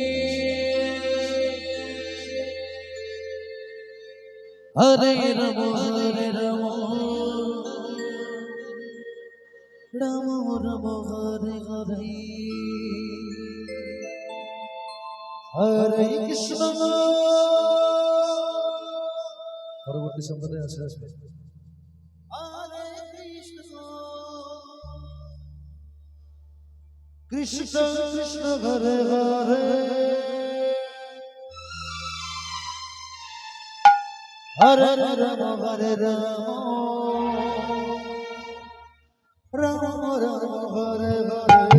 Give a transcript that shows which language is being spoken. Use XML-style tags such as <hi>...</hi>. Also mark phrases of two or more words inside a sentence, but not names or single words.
<sa>हरे राम हरे राम राम राम हरे हरे हरे कृष्ण</sa> <bn>পরবর্তী সম্প্রদায় আসে আসবে</bn> <sa>हरे कृष्ण कृष्ण कृष्ण हरे हरे हरे राम हरे राम राम राम हरे हरे</sa>